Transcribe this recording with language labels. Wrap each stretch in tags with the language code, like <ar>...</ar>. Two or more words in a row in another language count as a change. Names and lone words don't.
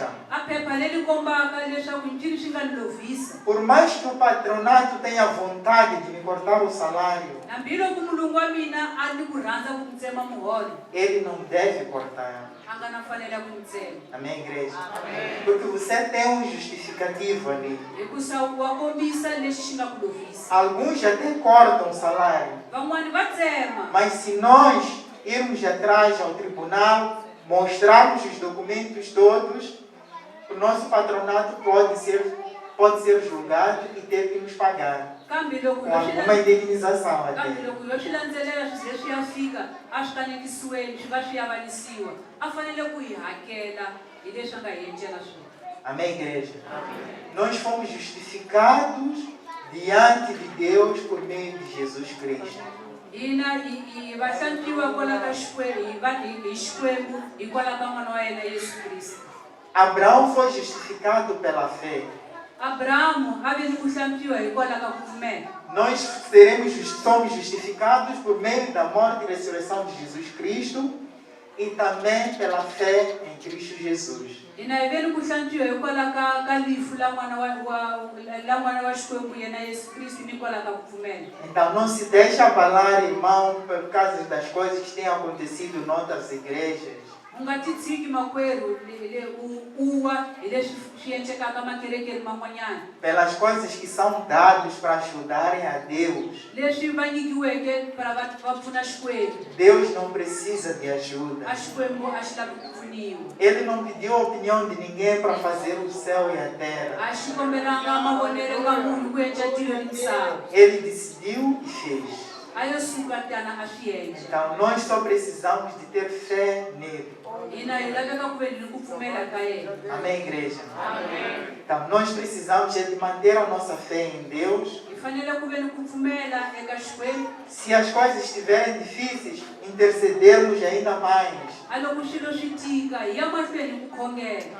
<ts>a phepha leri kombaka leswaku ncini xi nga ni lovisa,</ts> <pt>por mais que o patronato tenha vontade de me cortar o salário,</pt> <ts>hambiloko mulungu wa mina a ni ku rhandza ku ni tsema muholo,</ts> <pt>ele não deve cortar.</pt> <ts>a nga na mfanelo ya ku ni tsema.</ts> <pt>Amém, igreja? Porque você tem um justificativo ali.</pt> <ts>Hikusa wa kombisa lexi xi nga ku lovisa.</ts> <pt>Alguns até cortam o salário.</pt> <ts>Van'wani va tsema,</ts> <pt>Mas se nós irmos atrás ao tribunal, mostrarmos os documentos todos, o nosso patronato pode ser julgado e ter que nos pagar</pt> <ts>kambe loko</ts> <pt>com alguma indenização</pt> <ts>kambe</ts> <pt>até.</pt> <ts>loko yo swi landzelela swi ze swi ya fika a swi kanekisiweni swi va swi avanisiwa, a fanele ku hi hakela hi leswi a nga hi endlela swona.</ts> <pt>Amém, igreja? Nós fomos justificados diante de Deus por meio de Jesus Cristo.</pt> <ts>Hina hi va hlantswiwa kwala ka Xikwembu, hi Xikwembu hikwalaho ka n'wana wa yena Yesu Kristo.</ts> <pt>Abraão foi justificado pela fé.</pt> <ts>Abrahamu a ve ni ku hlantswiwa hikwalaho ka ku pfumela.</ts> <pt>Nós somos justificados por meio da morte e ressurreição de Jesus Cristo e também pela fé em Cristo Jesus.</pt> <ts>Hina hi ve ni ku hlantswiwa hikwalaho ka lifu la n'wana wa Xikwembu yena Yesu Kristo ni hikwalaho ka ku pfumela.</ts> <pt>Então não se deixe abalar, irmão, por causa das coisas que têm acontecido em outras igrejas.</pt> <ts>U nga ti tshiki makwerhu u wa hi leswi swi endlekaka makerekeni man'wanyana,</ts> <pt>Pelas coisas que são dadas para ajudarem a Deus.</pt> <ts>leswi va nyikiweke para va pfuna Xikwembu.</ts> <pt>Deus não precisa de ajuda.</pt> <ts>A Xikwembu a xi lavi ku pfuniwa,</ts> <pt>Ele não pediu a opinião de ninguém para fazer o céu e a terra.</pt> <ts>a xi kombelanga mavonelo ka munhu ku endla tilo ni misava.</ts> <pt>Ele decidiu e fez.</pt> <ts>A yo suka tana a swi endla.</ts> <pt>Então nós só precisamos de ter fé nele.</pt> <ts>Hina hi laveka ku ve ni ku pfumela ka yena.</ts> <pt>Amém, igreja? Então nós precisamos é de manter a nossa fé em Deus.</pt> <ts>Hi fanele ku ve ni ku pfumela eka Xikwembu.</ts> <pt>Se as coisas estiverem difíceis, intercedermos ainda mais.</pt> <ts>A loko swilo swi tika hi ya mahlweni ku khongela.</ts>